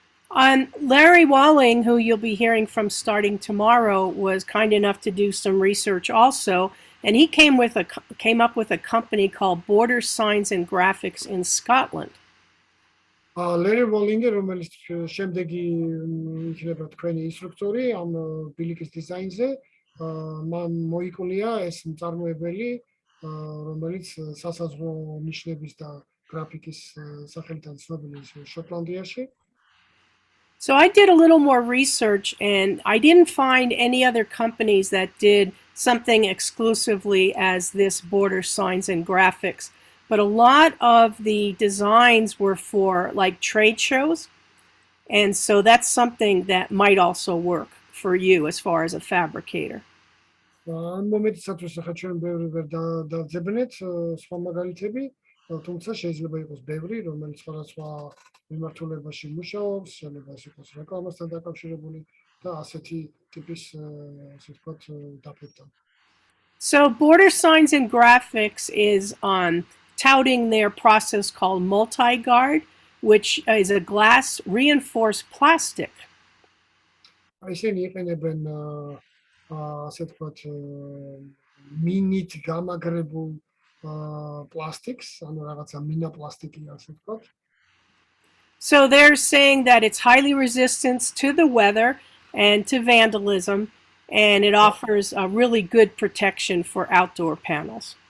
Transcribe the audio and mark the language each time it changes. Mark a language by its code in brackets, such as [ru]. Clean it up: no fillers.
[en] Larry Walling, who you'll be hearing from starting tomorrow, was kind enough to do some research also, and he came up with a company called Border Signs and Graphics in Scotland. [ka] Larry Walling, რომელიც შემდეგი იქნება თქვენი ინსტრუქტორი ამ ბილიკის დიზაინზე, მოიკვლია ეს მწარმოებელი, რომელიც სასაზღვრო ნიშნების და გრაფიკის სახელიდან ცნობილი შოტლანდიაში. [en] So I did a little more research, and I didn't find any other companies that did something exclusively as this Border Signs and Graphics. But a lot of the designs were for like trade shows, and so that's something that might also work for you as far as a fabricator. [ka] ამ მომენტისათვის ახლა ჩვენ ბევრი ვერ დავძებნეთ სხვა მაგალითები, თუმცა შეიძლება იყოს ბევრი, რომელიც სხვადასხვა მიმართულებაში მუშაობს, შეიძლება ეს იყოს რეკლამასთან დაკავშირებული და ასეთი ტიპის ასე ვთქვათ დაფებთან. [en] So Border Signs and Graphics is touting their process called multi-guard, which is a glass reinforced plastic. [ka] ისინი იყენებენ ასე ვთქვათ მინით გამაგრებულ პლასტიკს, ანუ რაღაცა მინა პლასტიკია ასე ვთქვათ. [en] So they're saying that it's highly resistant to the weather and to vandalism, and it offers a really good protection for outdoor panels.